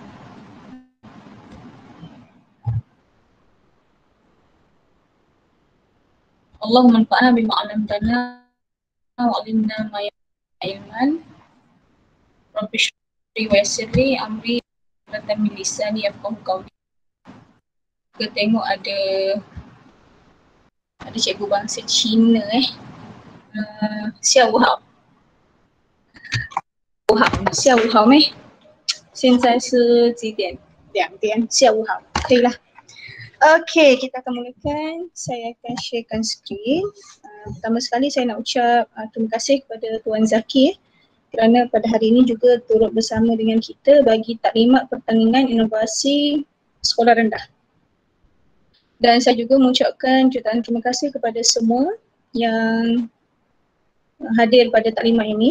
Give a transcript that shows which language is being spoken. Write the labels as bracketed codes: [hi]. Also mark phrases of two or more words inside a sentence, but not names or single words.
[ar] اللهم انفعنا بما علمتنا وعلمنا ما علما. رب اشرح ويسر لي أمري ومن لساني يفقهوا قولي. [ms] Kita tengok ada cikgu bangsa Cina Xiao Hao. [zh] Xiao Hao 现在是几点？2点，下午好，可以了。 [ms] Okey, kita akan mulakan. Saya akan sharekan skrin. Pertama sekali saya nak ucap terima kasih kepada Tuan Zaki kerana pada hari ini juga turut bersama dengan kita bagi taklimat pertandingan inovasi sekolah rendah. Dan saya juga mengucapkan jutaan terima kasih kepada semua yang hadir pada taklimat ini.